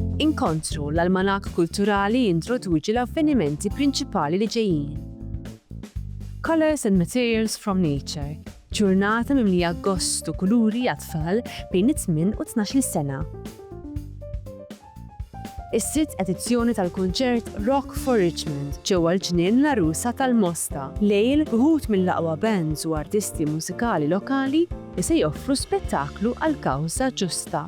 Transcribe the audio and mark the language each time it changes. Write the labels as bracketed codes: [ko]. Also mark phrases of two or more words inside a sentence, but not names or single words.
[mt] inkontru l-almanak kulturali jintroduċi l-avvenimenti prinċipali li ġejjin. Colors and Materials from Nature, ġurnata mimlija gostu kuluri għat-tfal bejn 8 u 12 sena. Is-sitt edizzjoni tal-kunċert Rock for Richmond ġewwa l-ġnien l-Arusa tal-Mosta, lejl wħud mill-aqwa bands u artisti mużikali lokali li se joffru spettaklu għal kawża ġusta.